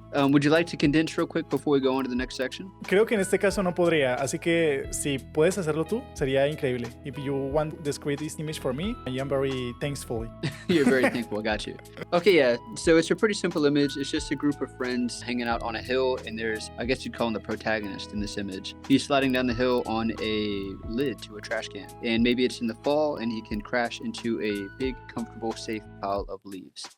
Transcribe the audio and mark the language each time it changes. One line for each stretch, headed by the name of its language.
English: Would you like to condense real quick before we go on to the next section?
Spanish: Creo que en este caso no podría, así que si puedes hacerlo tú, sería increíble.
English: If you want to describe this image for me, I am very thankful. You're very thankful. Got you. Okay, yeah. So it's a pretty simple image. It's just a group of friends hanging out on a hill, and there's, I guess you'd call him the protagonist in this image. He's sliding down the hill on a lid to a trash can, and maybe it's in the fall, and he can crash into a big, comfortable, safe pile of leaves.